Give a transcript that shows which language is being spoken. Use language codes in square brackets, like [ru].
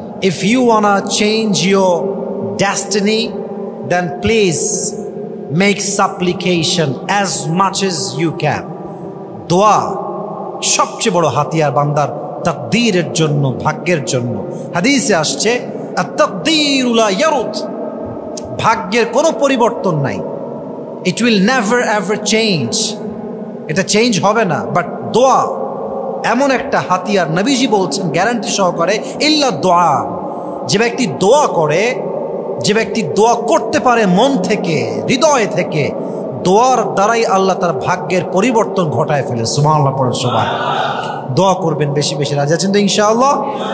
[en] If you wanna change your destiny, then please make supplication as much as you can. [bn] দোয়া সবচেয়ে বড় হাতিয়ার বান্দার তাকদীরের জন্য, ভাগ্যের জন্য। হাদিসে আসছে [ar] আত-তাকদীরু লা ইয়ারুদ, [bn] ভাগ্যের কোনো পরিবর্তন নাই। [en] It will never ever change, [bn] এটা চেঞ্জ হবে না। বাট দোয়া এমন একটা হাতিয়ার, নবীজি বলছেন গ্যারান্টি সহকারে, [ar] ইল্লা দোয়া। [bn] যে ব্যক্তি দোয়া করে, যে ব্যক্তি দোয়া করতে পারে মন থেকে, হৃদয় থেকে, দোয়ার দ্বারাই আল্লাহ তার ভাগ্যের পরিবর্তন ঘটায় ফেলে। সুবহানাল্লাহ পড়েন সবাই। দোয়া করবেন বেশি বেশি। রাজি আছেন তো ইনশাআল্লাহ?